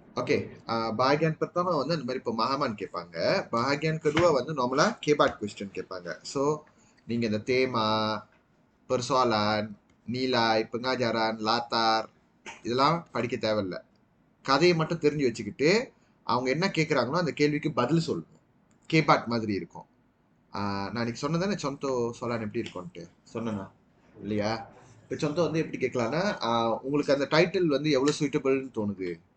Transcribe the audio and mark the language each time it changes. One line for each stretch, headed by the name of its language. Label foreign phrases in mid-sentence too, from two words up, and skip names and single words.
Malay: Oke, bahagian pertama
Tamil: வந்து இந்த மாதிரி pemahaman கேட்பாங்க.
Malay: bahagian kedua
Tamil: வந்து நார்மலா கேபாட் கொஸ்டின் கேட்பாங்க. ஸோ நீங்க இந்த தேமா,
Malay: persoalan, nilai, pengajaran, latar
Tamil: இதெல்லாம் படிக்க தேவையில்ல. கதையை மட்டும் தெரிஞ்சு வச்சுக்கிட்டு அவங்க என்ன கேட்குறாங்களோ அந்த கேள்விக்கு பதில் சொல்லணும். கேபாட் மாதிரி இருக்கும். நான் இன்னைக்கு சொன்னதானே
Malay: contoh soalan
Tamil: எப்படி இருக்கும்ட்டு சொன்னேனா இல்லையா? இப்போ சொந்தோ வந்து எப்படி கேட்கலான்னா உங்களுக்கு அந்த டைட்டில் வந்து எவ்வளோ சூட்டபிள்னு தோணுது.